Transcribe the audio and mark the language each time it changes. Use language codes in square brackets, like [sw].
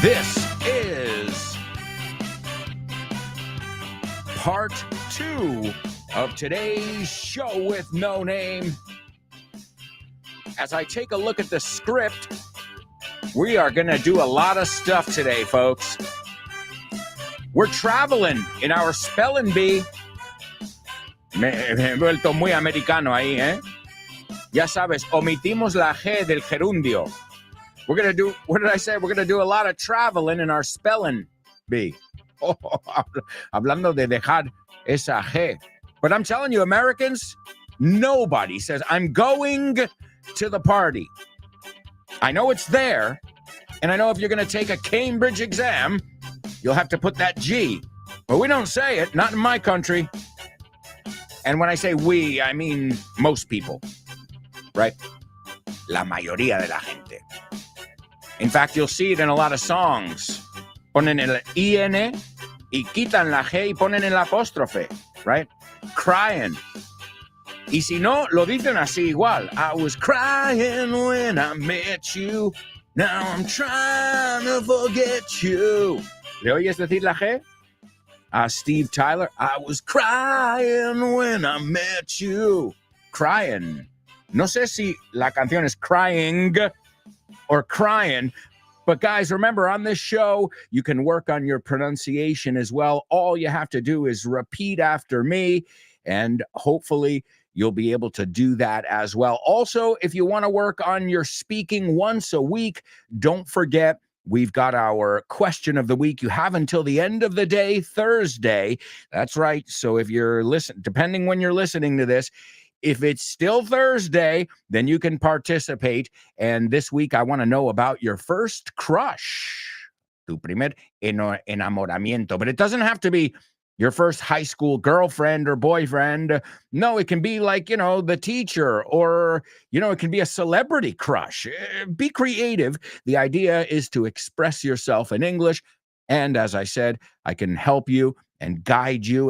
[en] This is part 2 of today's show with no name. As I take a look at the script, we are going to do a lot of stuff today, folks. We're traveling in our spelling bee. [es] Me he vuelto muy americano ahí, ¿eh? Ya sabes, omitimos la G del gerundio. [en] We're going to do, what did I say? We're going to do a lot of traveling in our spelling bee. [es] Oh, hablando de dejar esa G. [en] But I'm telling you, Americans, nobody says, I'm going to the party. I know it's there, and I know if you're going to take a Cambridge exam, you'll have to put that G. But we don't say it, not in my country. And when I say we, I mean most people, right? [es] La mayoría de la gente. [en] In fact, you'll see it in a lot of songs. [es] Ponen el IN y quitan la G y ponen el apóstrofe, right? Crying. Y si no, lo dicen así igual. [en] I was crying when I met you. Now I'm trying to forget you. [es] ¿Le oyes decir la G? [en] Steve Tyler, I was crying when I met you. Crying. [es] No sé si la canción es [en] crying or crying, but guys, remember on this show, you can work on your pronunciation as well. All you have to do is repeat after me, and hopefully you'll be able to do that as well. Also, if you want to work on your speaking once a week, don't forget, we've got our question of the week. You have until the end of the day, Thursday. That's right. So if you're depending when you're listening to this, if it's still Thursday, then you can participate. And this week, I want to know about your first crush. [es] Tu primer enamoramiento. [en] But it doesn't have to be your first high school girlfriend or boyfriend. No, it can be like, the teacher, or, it can be a celebrity crush. Be creative. The idea is to express yourself in English. And as I said, I can help you and guide you.